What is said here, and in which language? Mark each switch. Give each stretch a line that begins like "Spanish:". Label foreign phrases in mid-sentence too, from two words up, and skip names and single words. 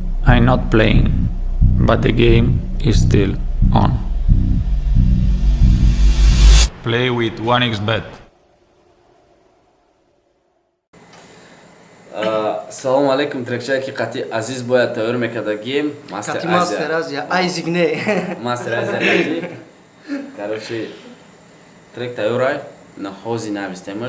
English: I'm not playing, but the game is still on. Play with 1xbet.
Tajik: Салом алейкум, трекчайки қати азиз бояд тайёр мекарда гейм Қати Мастер Азия, Айзик не. Мастер Азия қати. Короче, трек тайёрай, на хози навистемаш.